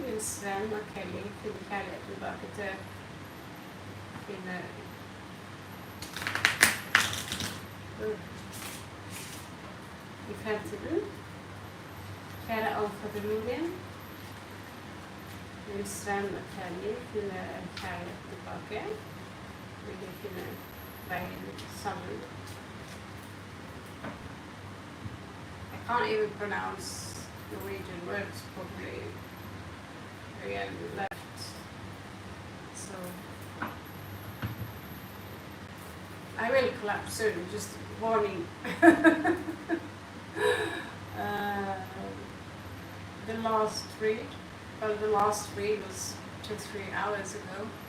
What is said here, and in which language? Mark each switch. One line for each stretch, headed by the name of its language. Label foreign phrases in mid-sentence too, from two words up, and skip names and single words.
Norwegian: Vil Sven og Kelly finne kjærligheten tilbake til finne i fremtiden? Kjære alfa-familien. Vil Sven og Kelly finne kjærlighet tilbake? Vil de finne veien sammen?
English: I can't even pronounce Norwegian words properly. Again, left. So I will collapse soon, just warning. The last read was 2-3 hours ago.